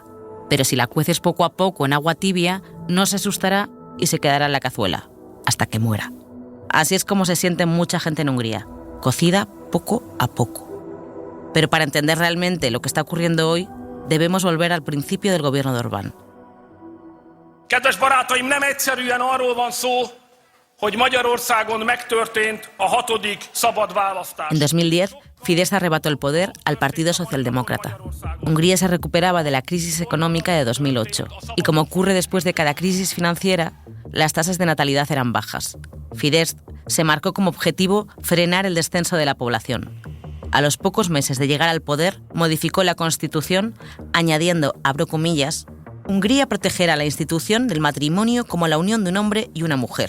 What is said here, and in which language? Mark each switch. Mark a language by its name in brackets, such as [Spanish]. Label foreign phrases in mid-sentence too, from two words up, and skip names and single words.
[Spanish] Pero si la cueces poco a poco en agua tibia, no se asustará y se quedará en la cazuela, hasta que muera. Así es como se siente mucha gente en Hungría, cocida poco a poco. Pero para entender realmente lo que está ocurriendo hoy, debemos volver al principio del gobierno de Orbán. [Hungarian] Kedves barátaim, nem egyszerűen arról van szó, hogy Magyarországon megtörtént a 6. szabad választás. [Spanish] En 2010, Fidesz arrebató el poder al Partido Socialdemócrata. Hungría se recuperaba de la crisis económica de 2008 y, como ocurre después de cada crisis financiera, las tasas de natalidad eran bajas. Fidesz se marcó como objetivo frenar el descenso de la población. A los pocos meses de llegar al poder, modificó la Constitución, añadiendo, abro comillas, Hungría protegerá la institución del matrimonio como la unión de un hombre y una mujer.